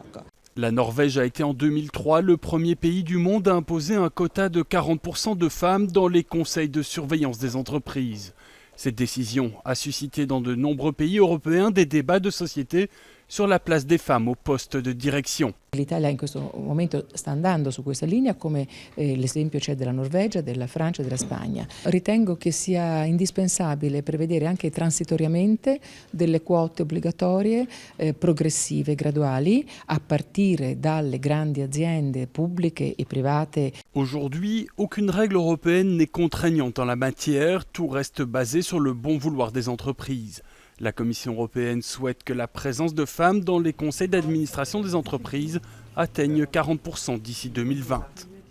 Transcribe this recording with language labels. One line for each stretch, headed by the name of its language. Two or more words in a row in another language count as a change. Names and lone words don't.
French: La Norvège a été en 2003 le premier pays du monde à imposer un quota de 40% de femmes dans les conseils de surveillance des entreprises. Cette décision a suscité dans de nombreux pays européens des débats de société sur la place des femmes au poste de direction.
Italian: L'Italia in questo momento sta andando su questa linea, come l'esempio c'è della Norvegia, della Francia e della Spagna. Ritengo che sia indispensabile prevedere anche transitoriamente delle quote obbligatorie progressive, graduali, a partire dalle grandi aziende pubbliche e private.
French: Aujourd'hui, aucune règle européenne n'est contraignante en la matière, tout reste basé sur le bon vouloir des entreprises. La Commission européenne souhaite que la présence de femmes dans les conseils d'administration des entreprises atteigne 40% d'ici 2020.